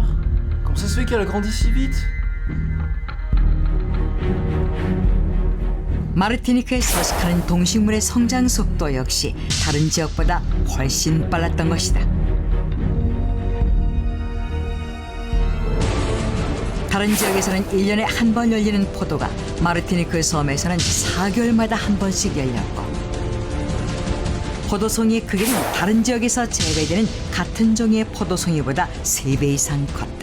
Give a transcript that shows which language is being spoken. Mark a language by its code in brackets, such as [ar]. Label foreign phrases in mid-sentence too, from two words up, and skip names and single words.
[fr] Comment ça se fait qu'elle a grandi si vite? [ko] 마르티니크에 서식하는 동식물의 성장 속도 역시 다른 지역보다 훨씬 빨랐던 것이다. 다른 지역에서는 1년에 한 번 열리는 포도가 마르티니크 섬에서는 4개월마다 한 번씩 열렸고, 포도송이의 크기는 다른 지역에서 재배되는 같은 종의 포도송이보다 3배 이상 컸다.